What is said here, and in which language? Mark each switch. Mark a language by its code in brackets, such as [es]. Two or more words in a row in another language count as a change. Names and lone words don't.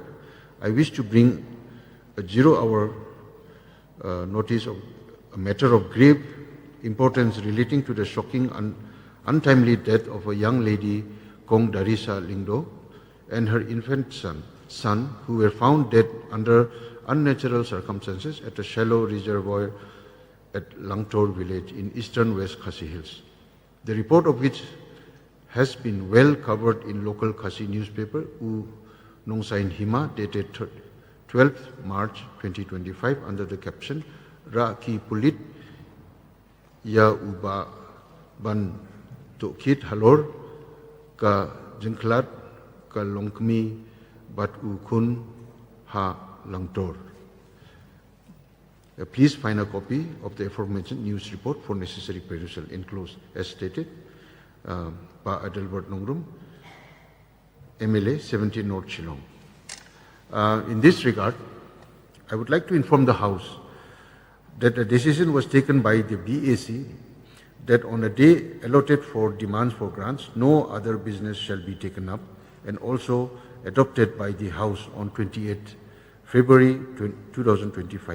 [en] I wish to bring a 0-hour notice of a matter of grave importance relating to the shocking and untimely death of a young lady, Kong Darisa Lingdo, and her infant son, who were found dead under unnatural circumstances at a shallow reservoir at Langtor village in eastern West Khasi Hills. The report of which has been well covered in local Khasi newspaper, U Nongsain Hima, dated 12th March 2025, under the caption, [kha] Ra Ki Pulit Ya Uba Ban Tokit Halor Ka Jinklat Ka Longkmi Bat Ukun Ha Langtor. [en] Please find a copy of the aforementioned news report for necessary perusal, enclosed as stated. Pa Adalbert Nongrum, MLA, 17 North Shillong. In this regard, I would like to inform the House that a decision was taken by the BAC that on a day allotted for demands for grants, no other business shall be taken up and also adopted by the House on 28 February 2025.